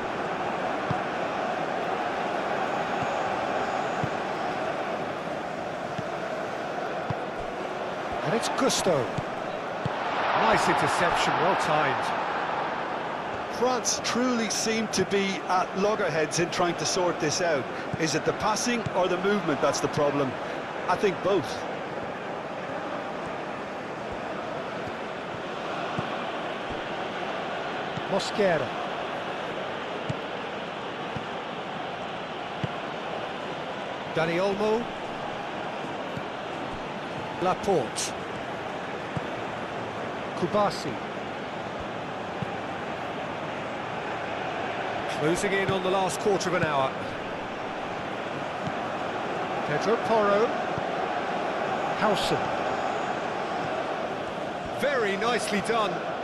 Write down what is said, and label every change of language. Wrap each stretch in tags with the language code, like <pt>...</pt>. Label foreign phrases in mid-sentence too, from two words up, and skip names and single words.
<en>And it's Gusto. Nice interception, well timed. France truly seem to be at loggerheads in trying to sort this out. Is it the passing or the movement that's the problem? I think both. Mosquera. Dani Olmo. Laporte. Kubasi. Closing in on the last quarter of an hour. Pedro Porro. Howson. Very nicely done.</en>